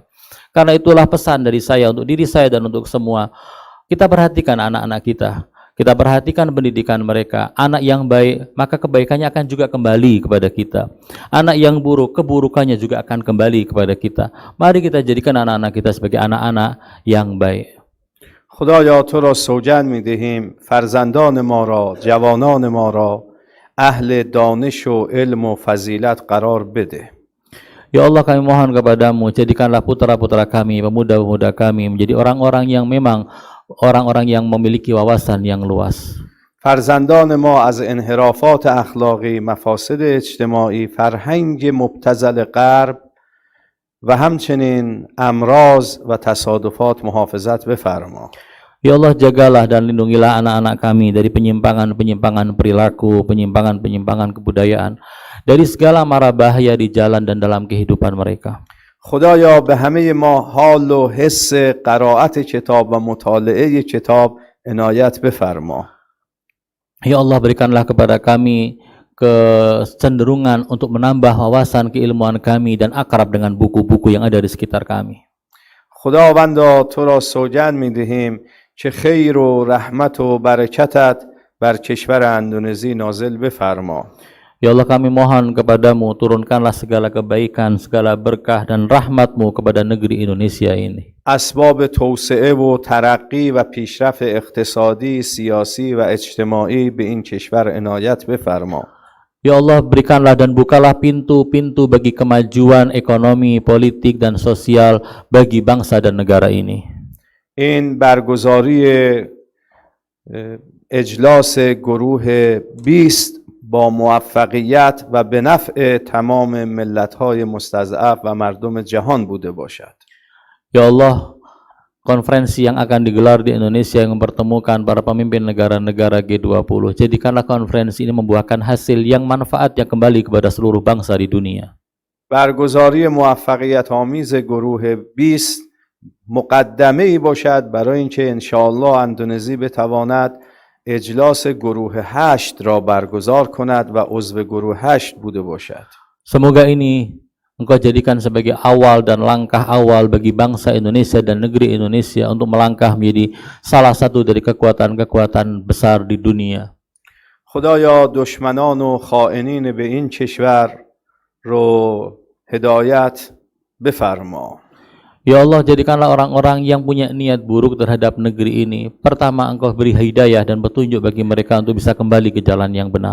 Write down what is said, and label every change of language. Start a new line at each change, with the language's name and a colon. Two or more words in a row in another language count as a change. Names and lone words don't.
Indonesian: Karena itulah pesan dari saya untuk diri saya dan untuk semua. Kita perhatikan anak-anak kita. Kita perhatikan pendidikan mereka. Anak yang baik, maka kebaikannya akan juga kembali kepada kita. Anak yang buruk, keburukannya juga akan kembali kepada kita. Mari kita jadikan anak-anak kita sebagai anak-anak yang baik.
Persian: خدایا تو را سوگند می‌دهیم فرزندان ما را، جوانان ما را اهل دانش و علم و فضیلت قرار بده.
Arabic: يا الله,
Indonesian: kami mohon kepadamu, jadikanlah putra-putra kami, pemuda-pemuda kami menjadi orang-orang yang memang orang-orang yang memiliki wawasan yang luas.
Persian: فرزندان ما از انحرافات اخلاقی، مفاسد اجتماعی، فرهنگ مبتذل غرب و همچنین امراض و تصادفات محافظت بفرما.
Arabic: يا الله,
Indonesian: jagalah dan lindungilah anak-anak kami dari penyimpangan-penyimpangan perilaku, penyimpangan-penyimpangan kebudayaan, dari segala mara bahaya di jalan dan dalam kehidupan mereka.
Persian: خدایا به همه ما حال و حس قرائت کتاب و مطالعه کتاب عنایت بفرما.
Arabic: يا الله,
Indonesian: berikanlah kepada kami kecenderungan untuk menambah wawasan keilmuan kami dan akrab dengan buku-buku yang ada di sekitar kami.
Persian: خداوندا تو را سوگند می‌دهیم که خیر و رحمت و برکتت بر کشور اندونزی نازل بفرما.
Arabic: يا الله,
Indonesian: kami mohon kepadamu, turunkanlah segala kebaikan, segala berkah dan rahmatmu kepada negeri Indonesia ini.
Persian: اسباب توسعه و ترقی و پیشرفت اقتصادی، سیاسی و اجتماعی به این کشور عنایت بفرما.
Arabic: يا الله,
Indonesian: berikanlah dan bukalah pintu-pintu bagi kemajuan ekonomi, politik, dan sosial bagi bangsa dan negara ini.
Persian: این برگزاری اجلاس گروه 20 با موفقیت و به نفع تمام ملت‌های مستضعف و مردم جهان بوده باشد.
Arabic: يا الله,
Indonesian: konferensi yang akan digelar di Indonesia yang mempertemukan para pemimpin negara-negara G20, jadikanlah konferensi ini membuahkan hasil yang manfaatnya kembali kepada seluruh bangsa di dunia.
Persian: برگزاری موفقیت آمیز گروه 20 مقدمه ای باشد برای اینکه انشاءالله اندونزی بتواند اجلاس گروه 8 را برگزار کند و عضو گروه 8 بوده باشد.
Indonesian: Semoga ini Engkau jadikan sebagai awal dan langkah awal bagi bangsa Indonesia dan negeri Indonesia untuk melangkah menjadi salah satu dari kekuatan-kekuatan besar di dunia.
Persian: خدایا دشمنان و خائنین به این کشور رو هدایت بفرما.
Arabic: يا الله,
Indonesian: jadikanlah orang-orang yang punya niat buruk terhadap negeri ini, pertama Engkau beri hidayah dan petunjuk bagi mereka untuk bisa kembali ke jalan yang benar.